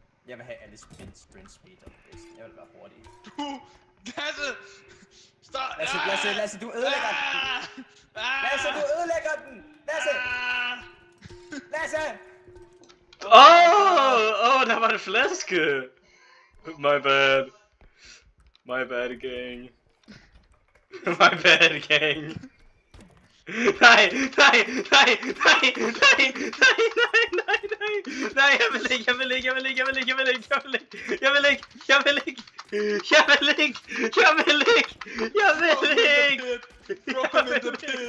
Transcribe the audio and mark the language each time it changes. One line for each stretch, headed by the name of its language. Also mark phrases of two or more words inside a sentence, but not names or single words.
Danish: Jeg vil have alle
English: sprint speed
Danish: og bedst. Jeg vil være hurtig. Lasse! Stop! Lasse, du ødelægger den! Lasse, du ødelægger den! Lasse! Der var en flaske!
English: My bad gang. My bad gang.
Danish: Nej, jeg vil ikke.
English: Throw him in the pit!